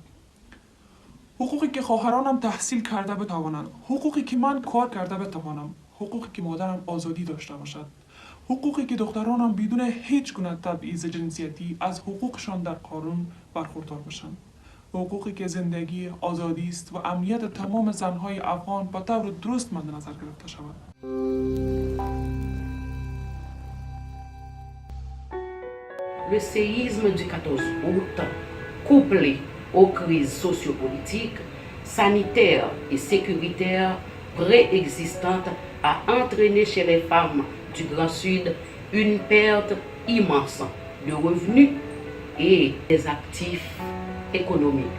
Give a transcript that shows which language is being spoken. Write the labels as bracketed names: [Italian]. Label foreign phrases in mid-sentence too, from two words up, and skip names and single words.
[Persian] حقوقی که خواهرانم تحصیل کرده بتوانند، حقوقی که من کار کرده بتوانم، حقوقی که مادرم آزادی داشته باشد، حقوقی که دخترانم بدون هیچ گونه تبعیض جنسیتی از حقوقشان در قانون برخوردار باشند. حقوقی که زندگی، آزادی است و امنیت تمام زنهای افغان به طور درست مد نظر گرفته شود. [French] Le séisme du 14 août, couplé aux crises sociopolitiques, sanitaires et sécuritaires préexistantes, a entraîné chez les femmes du Grand Sud une perte immense de revenus et des actifs économiques.